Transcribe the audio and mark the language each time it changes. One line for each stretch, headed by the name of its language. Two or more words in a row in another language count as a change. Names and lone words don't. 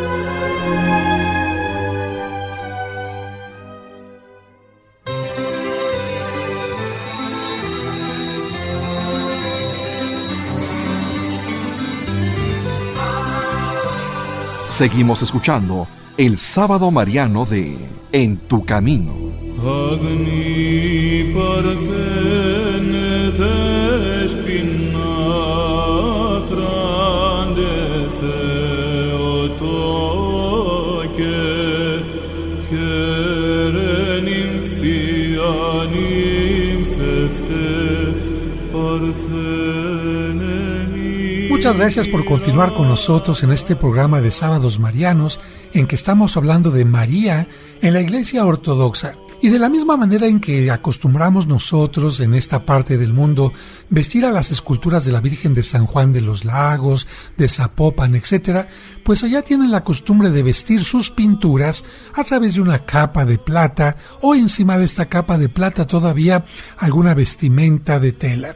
Spanish: Seguimos escuchando el Sábado Mariano de En tu Camino. Agni parthene despina grande theotoke kerenim fianim fefte partheneni. Muchas gracias por continuar con nosotros en este programa de Sábados Marianos, en que estamos hablando de María en la Iglesia Ortodoxa. Y de la misma manera en que acostumbramos nosotros en esta parte del mundo vestir a las esculturas de la Virgen de San Juan de los Lagos, de Zapopan, etc., pues allá tienen la costumbre de vestir sus pinturas a través de una capa de plata o encima de esta capa de plata todavía alguna vestimenta de tela.